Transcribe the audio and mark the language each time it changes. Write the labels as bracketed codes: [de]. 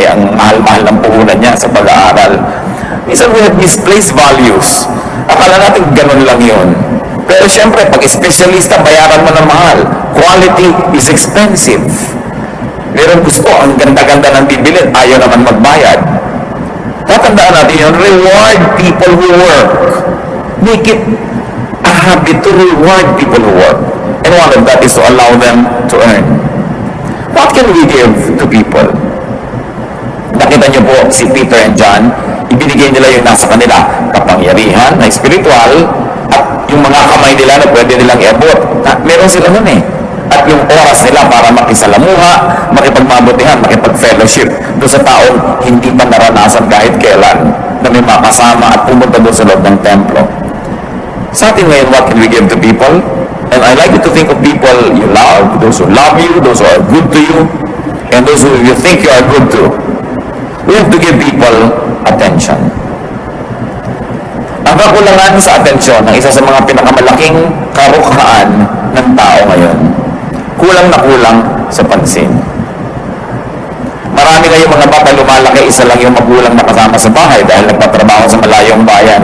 [tl] Ay, ang mahal-mahal ng puhunan niya sa pag-aaral. Minsan [en] we have misplaced values. [tl] Akala natin ganun lang yun. Pero syempre, pag espesyalista, bayaran mo ng mahal. [en] Quality is expensive. [tl] Meron gusto, ang ganda-ganda ng bibilin, ayaw naman magbayad. [en] Tatandaan natin yun, reward people who work. Make it a habit to reward people who work. And one of that is to allow them to earn. What can we give to people? [tl] Nakita niyo po si Peter and John, ibinigay nila yung nasa kanila, kapangyarihan na spiritual, at yung mga kamay nila na pwede nilang iabot. Meron sila nun eh. At yung oras nila para makisalamuha, makipagmabutihan, makipag-fellowship doon sa taong hindi pa naranasan kahit kailan na may makasama at pumunta doon sa loob ng templo. Sa atin ngayon, [en] what can we give to people? And I like you to think of people you love, those who love you, those who are good to you, and those who you think you are good to. We have to give people attention. [tl] Ang kakulangan sa atensyon ng isa sa mga pinakamalaking karukhaan ng tao ngayon, kulang na kulang sa pansin. Marami ngayong mga bata lumalaki, isa lang yung magulang na kasama sa bahay dahil nagpatrabaho sa malayong bayan.